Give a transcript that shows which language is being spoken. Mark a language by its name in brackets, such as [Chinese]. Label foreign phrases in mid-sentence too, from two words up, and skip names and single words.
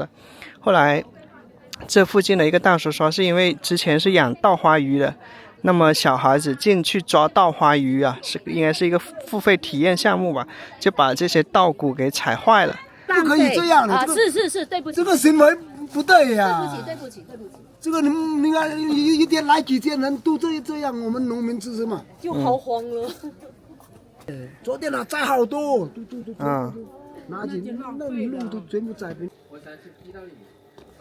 [Chinese] 後來，這附近的一個大叔說，是因為之前是養稻花魚的，那麼小孩子進去抓稻花魚啊，應該是一個付費體驗項目吧，就把這些稻穀給踩壞了。不可以這樣的，是，對不起，這個行為不對呀。對不起。這個你看一天來幾千人都這樣，我們農民吃什麼？就好慌了。昨天摘好多，都拿起那路都全部摘平。